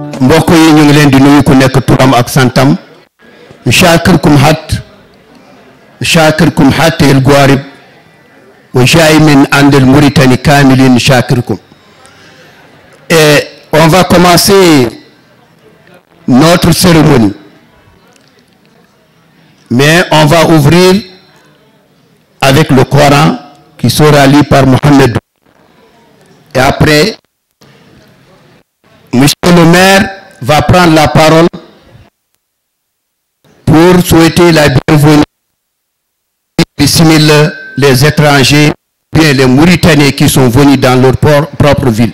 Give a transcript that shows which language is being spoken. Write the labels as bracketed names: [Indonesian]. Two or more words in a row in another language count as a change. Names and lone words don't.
[Wolof] mbokk yi ñu ngi leen di nuyu ku nekk turam ak santam [Arabic] شاكركم حتى القوارب وجاي من عند الموريتاني كاملين شاكركم. [French] Et on va commencer notre cérémonie, mais on va ouvrir avec le Coran qui sera lu par Mohamed. Et après, Monsieur le maire va prendre la parole pour souhaiter la bienvenue les étrangers, bien les Mauritaniens qui sont venus dans leur propre ville.